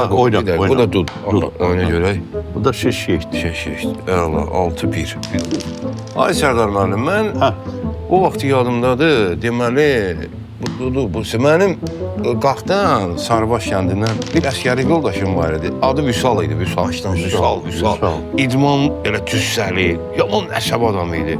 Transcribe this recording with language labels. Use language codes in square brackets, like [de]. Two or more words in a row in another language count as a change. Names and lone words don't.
[az] Ha, oyna, [tr] bir dakika. [az] oyna. Bu da dur. Dur. Oyna göre. Bu da şey. [tr] Şey işte. [az] Allah 6-1. Ay Sərdar müəllim, mən o vaxt yadımdadır. Deməli, bu mənim Qaxdan, Sarıbaş kəndindən bir əskəri yoldaşım var idi. Adı Vüsal idi. Vüsal. Vüsal. İdman elə cüssəli, yaman əsəb adam idi.